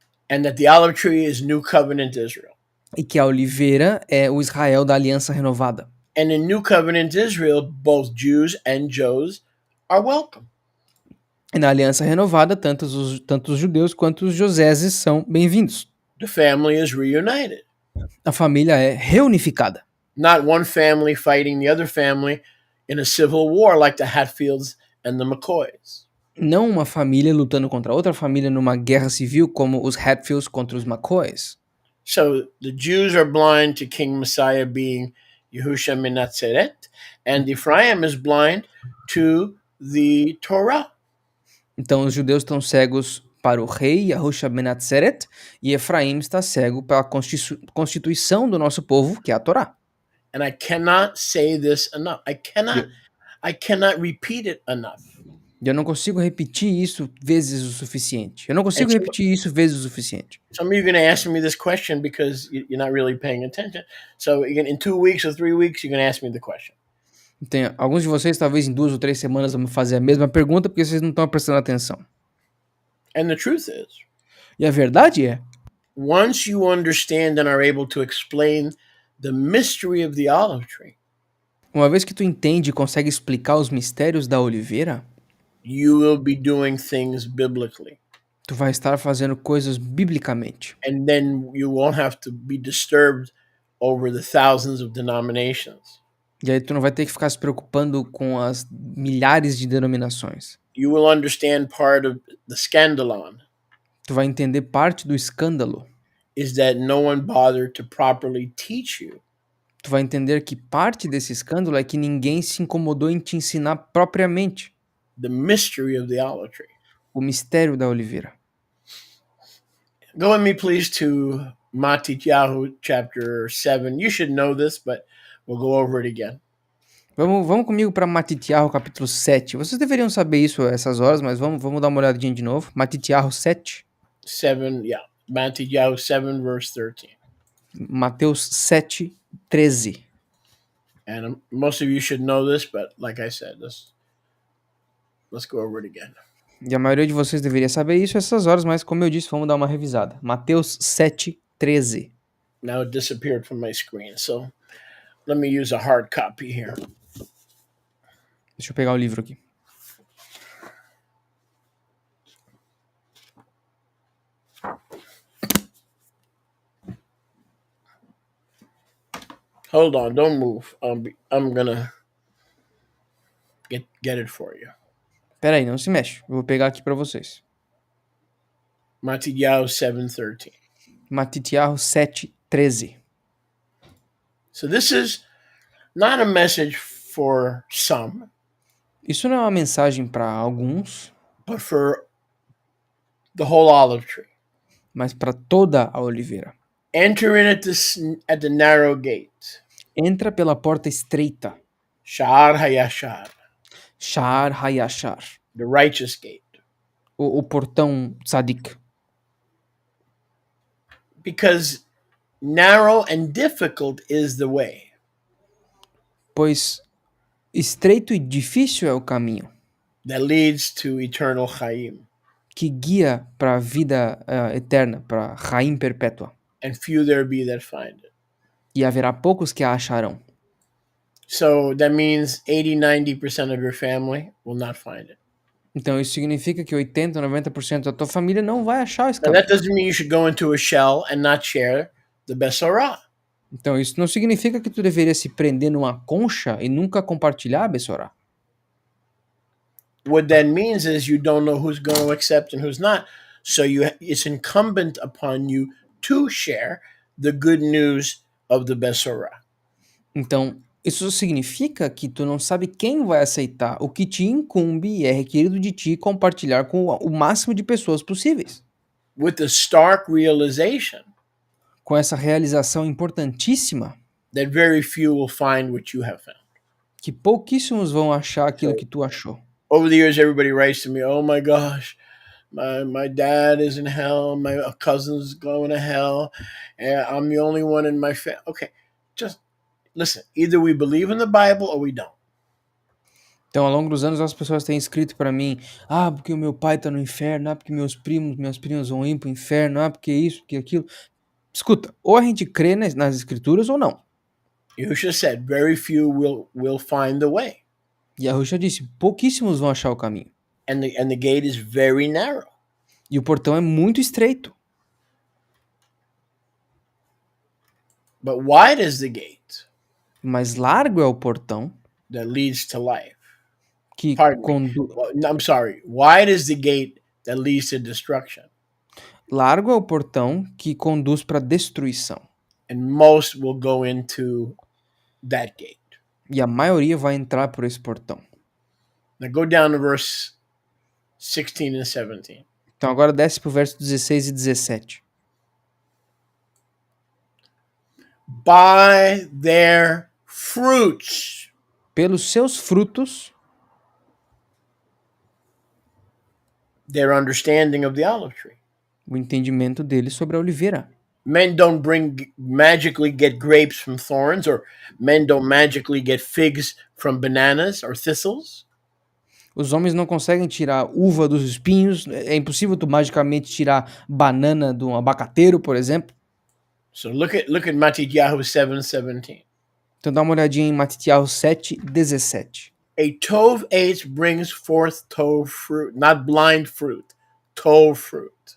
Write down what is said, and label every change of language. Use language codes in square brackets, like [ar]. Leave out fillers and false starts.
[en] And that the olive tree is New Covenant Israel. [pt] E que a oliveira é o Israel da aliança renovada. [en] And in New Covenant Israel, both Jews and Joes are welcome. [pt] E na aliança renovada, tanto os judeus quanto os joseses são bem-vindos. [en] The family is reunited. [pt] A família é reunificada. [en] Not one family fighting the other family in a civil war like the Hatfields and the McCoys. [pt] Não uma família lutando contra outra família numa guerra civil como os Hatfields contra os McCoys. [en] So the Jews are blind to King Messiah being Yahushua ben Nazaret, and Ephraim is blind to the Torah. [pt] Então os judeus estão cegos para o rei Yahushua ben Nazaret e Efraim está cego pela constituição do nosso povo, que é a Torá. [en] And I cannot say this enough. I cannot repeat it enough. [pt] Eu não consigo repetir isso vezes o suficiente. Eu não consigo repetir isso vezes o suficiente. [en] Some of you are going to ask me this question because you're not really paying attention. So in 2 weeks or 3 weeks, you're going to ask me the question. [pt] Então, alguns de vocês, talvez em 2 ou 3 semanas, vão fazer a mesma pergunta porque vocês não estão prestando atenção. [en] And the truth is, [pt] E a verdade é, [en] once you understand and are able to explain the mystery of the olive tree, [pt] uma vez que tu entende e consegue explicar os mistérios da oliveira, [en] you will be doing things biblically. [pt] tu vai estar fazendo coisas biblicamente. [en] And then you won't have to be disturbed over the thousands of denominations. [pt] E aí tu não vai ter que ficar se preocupando com as milhares de denominações. [en] You will understand part of the scandalon [pt] Tu vai entender parte do escândalo. [en] is that no one bothered to properly teach you [pt] Tu vai entender que parte desse escândalo é que ninguém se incomodou em te ensinar propriamente [en] the mystery of the olive tree. [pt] o mistério da oliveira. [en] Go with me, please, to Matityahu chapter 7. You should know this, but we'll go over it again. [pt] Vamos comigo para Matitiahu capítulo 7. Vocês deveriam saber isso a essas horas, mas vamos dar uma olhadinha de novo. Matitiahu 7. [en] 7, yeah. Matityahu 7, verse 13. [pt] Mateus 7, 13. [en] And most of you should know this, but like I said, let's go over it again. [pt] E a maioria de vocês deveria saber isso a essas horas, mas como eu disse, vamos dar uma revisada. Mateus 7, 13. [en] Now it disappeared from my screen, so let me use a hard copy here. [pt] Deixa eu pegar o livro aqui. [en] Hold on, don't move. I'm gonna get it for you. [pt] Pera aí, não se mexe. Eu vou pegar aqui para vocês. [en] Matityahu 7:13. [pt] Matitiahu 7, 13. [en] So this is not a message for some, [pt] Isso não é uma mensagem para alguns, [en] but for the whole olive tree. [pt] mas para toda a oliveira. [en] Enter in at the narrow gate. [pt] Entra pela porta estreita, [he] Sha'ar Hayashar, Sha'ar Hayashar, [en] the righteous gate. [pt] o portão tzadik. [en] Because narrow and difficult is the way. [pt] Pois estreito e difícil é o caminho [en] That leads to eternal Chaim. [pt] que guia para a vida eterna, para Chaim perpétua. [en] And few there be that find it. [pt] E haverá poucos que a acharão. [en] So that means 80-90% of your family will not find it. [pt] Então isso significa que 80, 90% da tua família não vai achar esse [en] Now [pt] caminho. [en] that doesn't mean you should go into a shell and not share the Besorah. [pt] Então isso não significa que tu deveria se prender numa concha e nunca compartilhar a Bessorá. [en] What that means is you don't know who's going to accept and who's not. So it's incumbent upon you to share the good news of the Besorah. [pt] Então isso significa que tu não sabe quem vai aceitar, o que te incumbe e é requerido de ti compartilhar com o máximo de pessoas possíveis. [en] With the stark realization [pt] Com essa realização importantíssima [en] that very few will find what you have found. [pt] que pouquíssimos vão achar aquilo [en] So [pt] que tu achou. [en] over the years, everybody writes to me, "Oh my gosh, my dad is in hell. My cousin's going to hell, and I'm the only one in my family." Okay, just listen. Either we believe in the Bible or we don't. [pt] Então, ao longo dos anos, as pessoas têm escrito para mim: ah, porque o meu pai tá no inferno, ah, porque minhas primas vão ir pro inferno, ah, porque isso, porque aquilo. Escuta, ou a gente crê nas escrituras ou não. [en] Yahusha said, "Very few will find the way, [pt] E a Ruxa disse: pouquíssimos vão achar o caminho. [en] and the gate is very narrow." [pt] E o portão é muito estreito. [en] But wide is the gate [pt] Mas largo é o portão [en] that leads to life. [pt] que [en] Pardon me. [pt] conduz. [en] Well, I'm sorry. Wide is the gate that leads to destruction, [pt] Largo é o portão que conduz para destruição. [en] and most will go into that gate. [pt] E a maioria vai entrar por esse portão. [en] Now go down to verse 16 and 17. [pt] Então agora desce pro verso 16 e 17. [en] By their fruits [pt] Pelos seus frutos, [en] their understanding of the olive tree. [pt] o entendimento deles sobre a oliveira. [en] Men don't magically get grapes from thorns, or men don't magically get figs from bananas or thistles. [pt] Os homens não conseguem tirar uva dos espinhos. É impossível tu magicamente tirar banana de um abacateiro, por exemplo. [en] So look at Matthew 7:17. [pt] Então dá uma olhadinha em Matitiahu 7, 17. [en] A tove eight brings forth tove fruit, not blind fruit, tove fruit.